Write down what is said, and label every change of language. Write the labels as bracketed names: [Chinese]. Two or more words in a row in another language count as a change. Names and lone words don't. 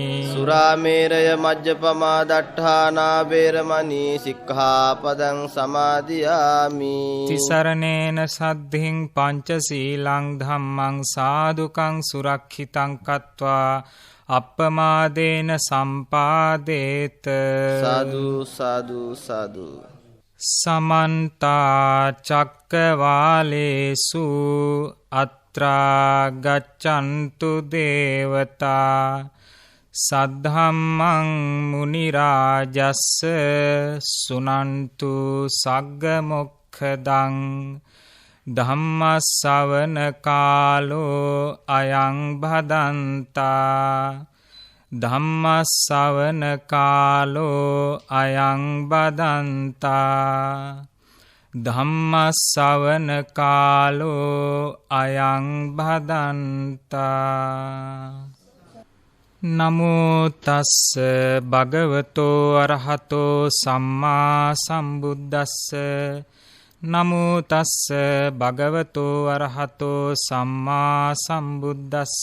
[Pali] සුරාමේරය මජ්ජපමා දට්ඨානා වේරමණී සික්ඛාපදං සමාදියාමි. තිසරණේන සද්ධින් පංචශීලං ධම්මං සාදුකං සුරක්ෂිතං කତ୍වා අප්පමාදේන සම්පාදේත. සාදු සාදු සාදු. සමන්ත චක්කවාලේසු අත්‍රා ගච්ඡන්තු දේවතා සද්ධම්මං මුනි රාජස්ස සුනන්තු සග්ග මොක්ඛදං ධම්ම ශ්‍රවණ කාලෝ අයං භදන්තා. ධම්ම ශ්‍රවණ කාලෝ අයං බදන්තා. ධම්ම ශ්‍රවණ කාලෝ අයං බදන්තා. නමෝ තස්ස භගවතෝ අරහතෝ සම්මා සම්බුද්දස්ස. නමෝ තස්ස භගවතෝ අරහතෝ සම්මා සම්බුද්දස්ස.